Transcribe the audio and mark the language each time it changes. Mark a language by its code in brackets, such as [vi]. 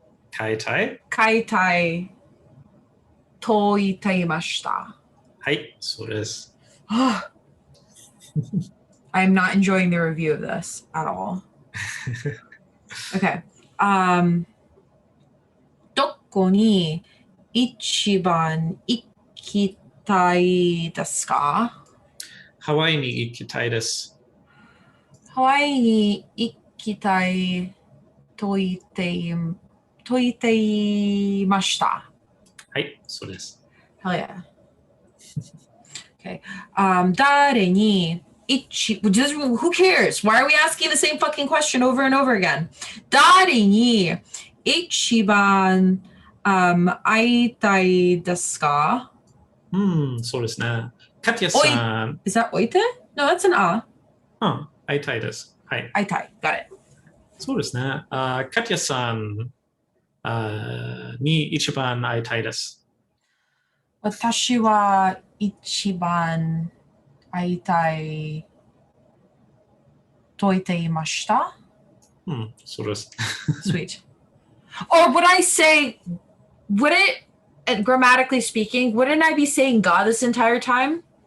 [ja] 買いたいと言っていました。はい、そうです。 [en] I'm not enjoying the review of this at all. Okay. [ja] どこに一番行きたいですか？ハワイに行きたいです。ハワイに行きたいと言っていました。はい、そうです。 [en] Hell yeah. Okay. [ja] 誰に [en] who cares? Why are we asking the same fucking question over and over again? [ja] 誰に一番、会いたいですか？そうですね。カティアさん。 [en] Is that [ja] おいて? [en] No, that's an a. [ja] 会いたいです。はい。会いたい。 [en] Got it. [ja] そうですね。カティアさんに一番会いたいです。私は一番会いたいと言っていました。そうです。 [en] Sweet. Or would I say, would it, grammatically speaking, wouldn't I be saying God this entire time?